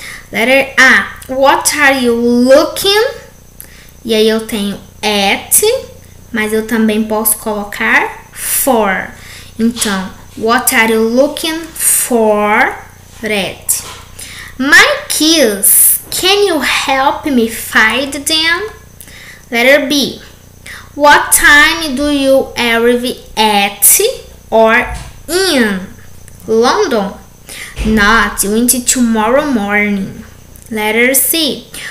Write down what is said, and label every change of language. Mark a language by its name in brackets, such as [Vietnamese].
[English] Letter A, what are you looking? [Portuguese] E aí eu tenho at, mas eu também posso colocar for. [English] Então, what are you looking for? Red. My keys, can you help me find them? Letter B. What time do you arrive at or in London? Not until tomorrow morning. Letter C.